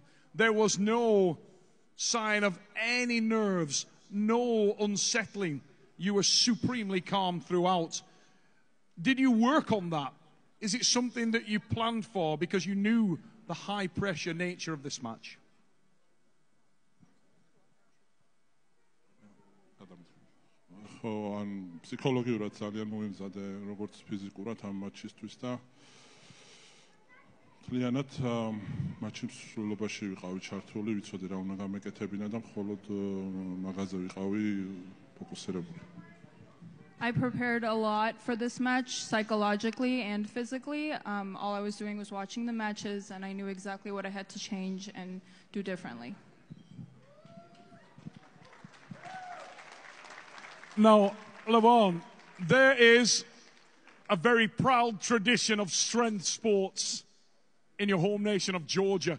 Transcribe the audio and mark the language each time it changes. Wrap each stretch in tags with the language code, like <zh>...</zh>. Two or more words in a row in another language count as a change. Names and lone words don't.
<en>There was no sign of any nerves, no unsettling. You were supremely calm throughout. Did you work on that? Is it something that you planned for because you knew the high-pressure nature of this match?</en> <ka>ან ფსიქოლოგიურად ძალიან მომიმზადე როგორც ფიზიკურად ამ მატჩისთვის და მთლიანად მატჩის სრულობაში ვიყავი ჩართული, ვიცოდი რა უნდა გამეკეთებინა და მხოლოდ მაგაზე ვიყავი ფოკუსირებული.</ka> <en>I prepared a lot for this match, psychologically and physically. All I was doing was watching the matches, and I knew exactly what I had to change and do differently. Now, Levan, there is a very proud tradition of strength sports in your home nation of Georgia.</en>